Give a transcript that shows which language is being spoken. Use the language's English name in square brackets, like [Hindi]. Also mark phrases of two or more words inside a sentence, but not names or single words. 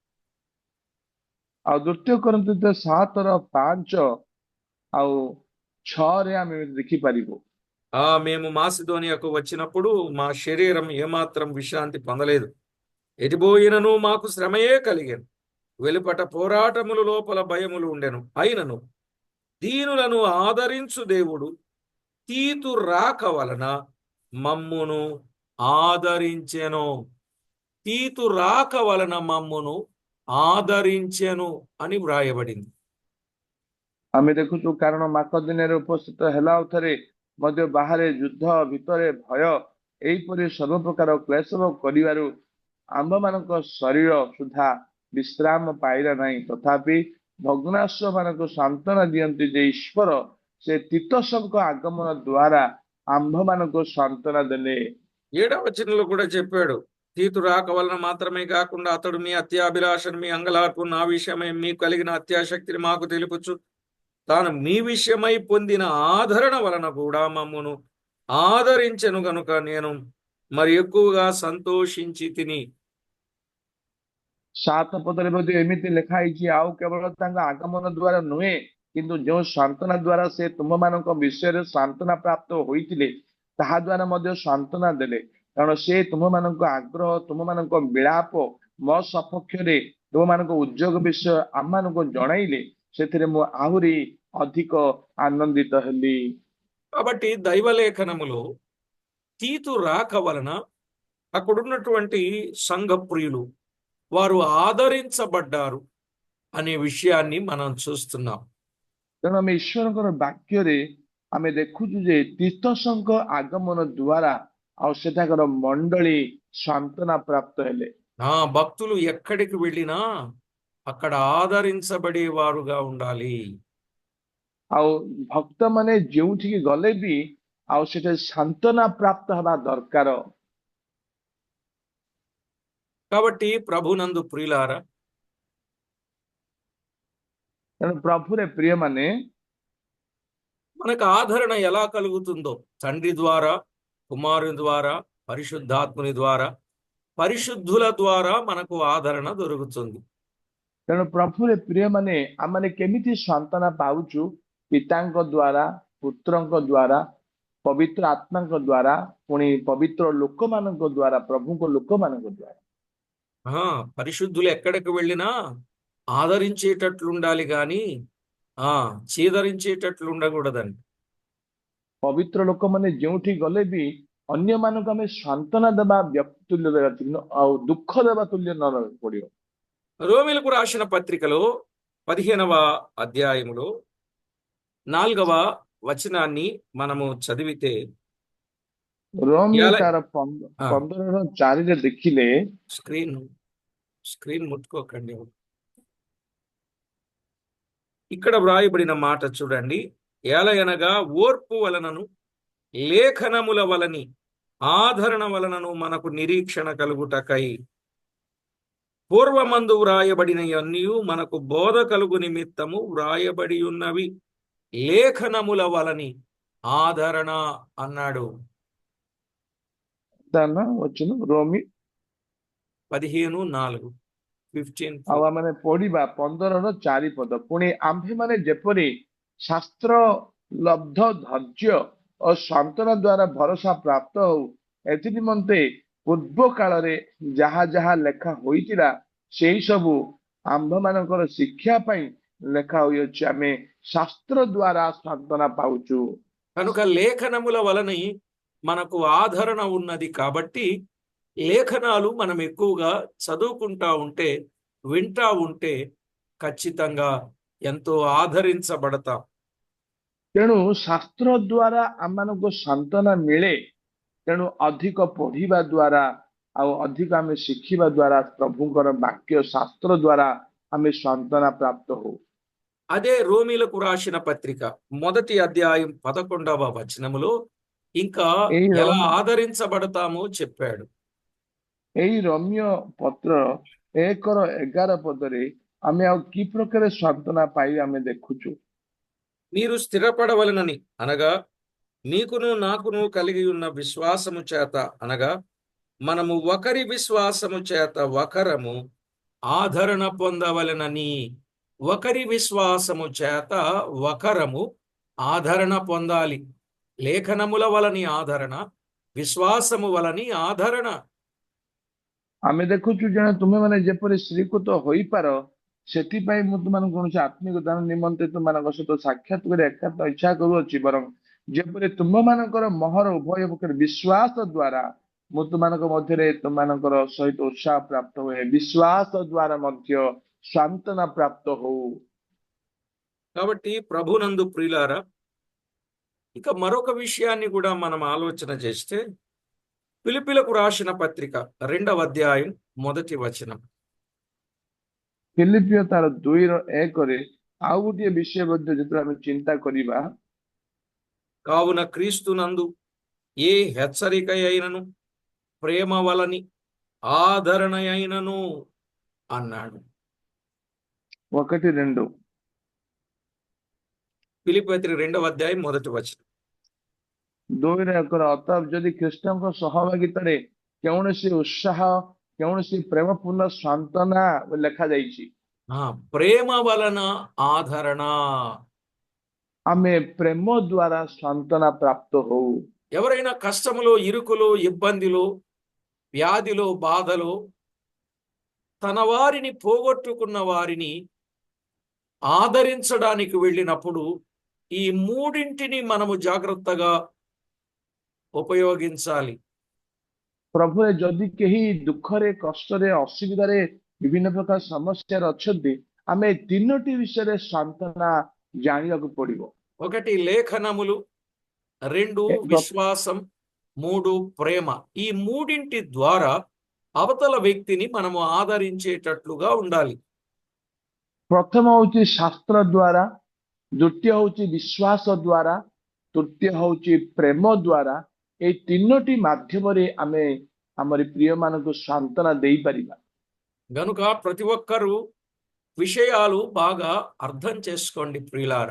[Odia] ଆଉ ଦ୍ୱିତୀୟ కొరింథీయుତ 7:5 ଆଉ 6ରେ ଆମେ ଦେଖିପାରିବୁ। [Telugu] మేము మాసిదోనియాకు వచ్చినప్పుడు మా శరీరం ఏమాత్రం విశ్రాంతి పొందలేదు. ఎటుపోయినను మాకు శ్రమయే కలిగెను. వెలుపట పోరాటములు, లోపల భయములు ఉండెను. అయినను దీనులను ఆదరించు దేవుడు తీతు రాక వలన మమ్మును ఆదరించెను. తీతు రాక వలన మమ్మును ఆదరించెను అని వ్రాయబడింది. [Odia] ଆମେ ଦେଖୁଛୁ କାରଣ ମାକ ଦିନରେ ଉପସ୍ଥିତ ହେଲା ଥରେ ମଧ୍ୟ ବାହାରେ ଯୁଦ୍ଧ ଭିତରେ ଭୟ ଏହିପରି ସବୁ ପ୍ରକାର କ୍ଲେଶ କରିବାରୁ ଆମ୍ଭମାନଙ୍କ ଶରୀର ସୁଦ୍ଧା ବିଶ୍ରାମ ପାଇଲା ନାହିଁ। ତଥାପି ଭଗ୍ନାଂଶ ମାନଙ୍କୁ ସାନ୍ତ୍ୱନା ଦିଅନ୍ତି ଯେ ଈଶ୍ୱର ସେ ତିତସଙ୍କ ଆଗମନ ଦ୍ୱାରା ଆମ୍ଭମାନଙ୍କୁ ସାନ୍ତ୍ୱନା ଦେଲେ। [Telugu] 7వ వచనంలో కూడా చెప్పాడు, తీతు రాక వలన మాత్రమే కాకుండా అతడు మీ అత్యాభిలాషను, మీ అంగలార్పు, నా విషయమై మీకు కలిగిన అత్యాశక్తిని మాకు తెలుపుచు తాను మీ విషయమై పొందిన ఆదరణ వలన కూడా మమ్మును ఆదరించెను గనుక నేను మరి ఎక్కువగా సంతోషించి తిని. [Odia] 7 ପଦରେ ମଧ୍ୟ ଏମିତି ଲେଖା ହେଇଛି, ଆଉ କେବଳ ତାଙ୍କ ଆଗମନ ଦ୍ୱାରା ନୁହେଁ, କିନ୍ତୁ ଯେଉଁ ସାନ୍ତ୍ୱନା ଦ୍ୱାରା ସେ ତୁମମାନଙ୍କ ବିଷୟରେ ସାନ୍ତ୍ୱନା ପ୍ରାପ୍ତ ହୋଇଥିଲେ ତାହା ଦ୍ୱାରା ମଧ୍ୟ ସାନ୍ତ୍ୱନା ଦେଲେ। କାରଣ ସେ ତୁମମାନଙ୍କ ଆଗ୍ରହ, ତୁମମାନଙ୍କ ବିଳାପ ମୋ ସପକ୍ଷରେ ତୁମମାନଙ୍କ ଉଦ୍యోଗ ବିଷୟ ଆମମାନଙ୍କୁ ଜଣାଇଲେ, ସେଥିରେ ମୁଁ ଆହୁରି ଅଧିକ ଆନନ୍ଦିତ ହେଲି। [Telugu] కాబట్టి దైవలేఖనములో తీతు రాక వలన అక్కడున్నటువంటి సంఘ ప్రియులు వారు ఆదరించబడ్డారు అనే విషయాన్ని మనం చూస్తున్నాం. [Odia] ତେଣୁ ଆମେ ଈଶ୍ୱରଙ୍କର ବାକ୍ୟରେ ଆମେ ଦେଖୁଛୁ ଯେ ତିତସଙ୍କ ଆଗମନ ଦ୍ୱାରା ଆଉ ସେଠାକାର ମଣ୍ଡଳୀ ସାନ୍ତ୍ୱନା ପ୍ରାପ୍ତ ହେଲେ। [Telugu] భక్తులు ఎక్కడికి వెళ్ళినా అక్కడ ఆదరించబడేవారుగా ఉండాలి. [Odia] ଆଉ ଭକ୍ତମାନେ ଯେଉଁଠିକି ଗଲେ ବି ଆଉ ସେଠି ସାନ୍ତ୍ୱନା ପ୍ରାପ୍ତ ହେବା ଦରକାର। [Telugu] కాబట్టి ప్రభునందు ప్రియులారా, [Odia] ତେଣୁ ପ୍ରଭୁରେ ପ୍ରିୟମାନେ [Telugu] మనకు ఆదరణ ఎలా కలుగుతుందో తండ్రి ద్వారా, కుమారుని ద్వారా, పరిశుద్ధాత్ముని ద్వారా, పరిశుద్ధుల ద్వారా మనకు ఆదరణ దొరుకుతుంది. [Odia] ତେଣୁ ప్రభుରେ ପ୍ରିୟମାନେ ଆମମାନେ କେମିତି ସାନ୍ତ୍ୱନା ପାଉଛୁ? ପିତାଙ୍କ ଦ୍ୱାରା, ପୁତ୍ରଙ୍କ ଦ୍ୱାରା, ପବିତ୍ର ଆତ୍ମାଙ୍କ ଦ୍ୱାରା, ପୁଣି ପବିତ୍ର ଲୋକମାନଙ୍କ ଦ୍ୱାରା, ପ୍ରଭୁଙ୍କ ଲୋକମାନଙ୍କ ଦ୍ୱାରା। [Telugu] పరిశుద్ధులు ఎక్కడికి వెళ్ళినా ఆదరించేటట్లుండాలి గాని చీదరించేటట్లు ఉండకూడదండి. [Odia] ପବିତ୍ର ଲୋକମାନେ ଯେଉଁଠି ଗଲେ ବି ଅନ୍ୟମାନଙ୍କୁ ଆମେ ସାନ୍ତ୍ୱନା ଦେବା ବ୍ୟକ୍ତି ତୁଲ୍ୟ ଦେବା, ଆଉ ଦୁଃଖ ଦେବା ତୁଲ୍ୟ ନ ରହିବାକୁ ପଡିବ। [Telugu] రోమీలకు రాసిన పత్రికలో 15వ అధ్యాయములో 4వ వచనాన్ని మనము చదివితే, [Odia] ରୋମୀ [Telugu] ఎలా [Odia] ତାର 15:4 ଦେଖିଲେ, [Telugu] స్క్రీన్ ముట్టుకోకండి. ఇక్కడ వ్రాయబడిన మాట చూడండి. ఏలయనగా ఓర్పు వలనను లేఖనముల వలని ఆదరణ వలనను మనకు నిరీక్షణ కలుగుటకై పూర్వమందు వ్రాయబడిన అన్నీ మనకు బోధ కలుగు నిమిత్తము వ్రాయబడి ఉన్నవి. లేఖనముల వలని ఆదరణ అన్నాడు. వచ్చిన రోమి 15:4 [Odia] ଆଉ ଆମେ ପଢିବା 15:4 ପଦ। ପୁଣି ଆମ୍ଭେମାନେ ଯେପରି ଶାସ୍ତ୍ର ଲବ୍ଧ ଧୈର୍ଯ୍ୟ ଓ ସାନ୍ତ୍ୱନା ଦ୍ୱାରା ଭରସା ପ୍ରାପ୍ତ ହଉ, ଏଥି ନିମନ୍ତେ ପୂର୍ବ କାଳରେ ଯାହା ଯାହା ଲେଖା ହୋଇଥିଲା ସେଇ ସବୁ ଆମ୍ଭମାନଙ୍କର ଶିକ୍ଷା ପାଇଁ ଲେଖା ହୋଇଅଛି। ଆମେ ଶାସ୍ତ୍ର ଦ୍ୱାରା ସାନ୍ତ୍ୱନା ପାଉଛୁ। [Telugu] కనుక లేఖనముల వలని మనకు ఆదరణ ఉన్నది కాబట్టి లేఖనాలు మనం ఎక్కువగా చదువుకుంటా ఉంటే, వింటా ఉంటే ఖచ్చితంగా ఎంతో ఆదరించబడతాం. [Odia] ତେଣୁ ଶାସ୍ତ୍ର ଦ୍ୱାରା ଆମମାନଙ୍କୁ ସାନ୍ତ୍ୱନା ମିଳେ। ତେଣୁ ଅଧିକ ପଢିବା ଦ୍ୱାରା ଆଉ ଅଧିକ ଆମେ ଶିଖିବା ଦ୍ୱାରା ପ୍ରଭୁଙ୍କର ବାକ୍ୟ ଶାସ୍ତ୍ର ଦ୍ୱାରା ଆମେ ସାନ୍ତ୍ୱନା ପ୍ରାପ୍ତ ହଉ। [Telugu] అదే రోమీలకు రాసిన పత్రిక 1వ అధ్యాయం 11వ వచనములో ఇంకా [Odia] ଏହି [Telugu] ఎలా [Odia] ରୋମ [Telugu] ఆదరించబడతామో చెప్పాడు. [Odia] ଏହି ରୋମିଓ ପତ୍ର 1:11 ପଦରେ ଆମେ ଆଉ କି ପ୍ରକାର ସାନ୍ତ୍ୱନା ପାଇ ଆମେ ଦେଖୁଛୁ। [Telugu] మీరు స్థిరపడవలనని అనగా నీకును నాకును కలిగి ఉన్న విశ్వాసము చేత అనగా మనము ఒకరి విశ్వాసము చేత ఒకరము ఆదరణ పొందవలెనని. ఒకరి విశ్వాసము చేత ఒకరము ఆదరణ పొందాలి. లేఖనముల వలని ఆదరణ, విశ్వాసము వలని ఆదరణ. [Odia] ଆମେ ଦେଖୁଛୁ ଜଣେ ତୁମେମାନେ ଯେପରି ସ୍ତ୍ରୀକୃତ ହୋଇପାର, ସେଥିପାଇଁ ମୁଁ ତୁମମାନଙ୍କୁ କୌଣସି ଆତ୍ମିକ ଦାନ ନିମନ୍ତେ ତୁମମାନଙ୍କ ସହିତ ସାକ୍ଷାତ କରି ଏକାନ୍ତ ଇଚ୍ଛା କରୁଅଛି, ବରଂ ଯେପରି ତୁମମାନଙ୍କର ମହର ଉଭୟ ପକ୍ଷରେ ବିଶ୍ୱାସ ଦ୍ୱାରା ମୁଁ ତୁମମାନଙ୍କ ମଧ୍ୟରେ ତୁମମାନଙ୍କର ସହିତ ଉତ୍ସାହ ପ୍ରାପ୍ତ ହୁଏ, ବିଶ୍ୱାସ ଦ୍ୱାରା ମଧ୍ୟ ସାନ୍ତ୍ୱନା ପ୍ରାପ୍ତ ହଉ। [Telugu] కాబట్టి ప్రభునందు ప్రియులారా, ఇక మరొక విషయాన్ని కూడా మనం ఆలోచన చేస్తే ఫిలిప్పీలకు రాసిన పత్రిక 2వ అధ్యాయం 1వ వచనం. [Odia] ଫିଲିପିଓ ତାର 2:1 ଆଉ ଗୋଟିଏ ବିଷୟ ମଧ୍ୟ ଯେତେବେଳେ ଆମେ ଚିନ୍ତା କରିବା, [Telugu] కావున క్రీస్తునందు ఏ హెచ్చరిక అయినను ప్రేమ వలని ఆదరణ అయినను అన్నాడు. 1:2 ఫిలిప్పీ పత్రిక 2వ అధ్యాయం 1వ వచనం. [Odia] 2:1 ଅତଃ ଯଦି ଖ୍ରୀଷ୍ଟଙ୍କ ସହଭାଗିତାରେ କୌଣସି ଉତ୍ସାହ, କୌଣସି ପ୍ରେମପୂର୍ଣ୍ଣ ସାନ୍ତ୍ୱନା ଲେଖାଯାଇଛି, [Telugu] ప్రేమ వలన ఆదరణ. [Odia] ଆମେ ପ୍ରେମ ଦ୍ୱାରା ସାନ୍ତ୍ୱନା ପ୍ରାପ୍ତ ହଉ। [Telugu] ఎవరైనా కష్టములో, ఇరుకులో, ఇబ్బందిలో, వ్యాధిలో, బాధలో తన వారిని పోగొట్టుకున్న వారిని ఆదరించడానికి వెళ్ళినప్పుడు ఈ మూడింటిని మనము జాగ్రత్తగా ఉపయోగించాలి. [Odia] ପ୍ରଭୁରେ ଯଦି କେହି ଦୁଃଖରେ, କଷ୍ଟରେ, ଅସୁବିଧାରେ, ବିଭିନ୍ନ ପ୍ରକାର ସମସ୍ୟାରେ ଅଛନ୍ତି, ଆମେ ଏ ତିନୋଟି ବିଷୟରେ ସାନ୍ତ୍ୱନା ଜାଣିବାକୁ ପଡିବ। [Telugu] 1 లేఖనములు, 2 [Odia] ଏ- ପ୍ର- [Telugu] విశ్వాసం, 3 ప్రేమ. ఈ మూడింటి ద్వారా అవతల వ్యక్తిని మనము ఆదరించేటట్లుగా ఉండాలి. [Odia] ପ୍ରଥମ ହଉଛି ଶାସ୍ତ୍ର ଦ୍ୱାରା, ଦ୍ୱିତୀୟ ହଉଛି ବିଶ୍ୱାସ ଦ୍ୱାରା, ତୃତୀୟ ହଉଛି ପ୍ରେମ ଦ୍ୱାରା। ଏଇ ତିନୋଟି ମାଧ୍ୟମରେ ଆମେ ଆମର ପ୍ରିୟମାନଙ୍କୁ ସାନ୍ତ୍ୱନା ଦେଇପାରିବା। [Telugu] గనుక ప్రతి ఒక్కరూ విషయాలు బాగా అర్థం చేసుకోండి ప్రియులారా.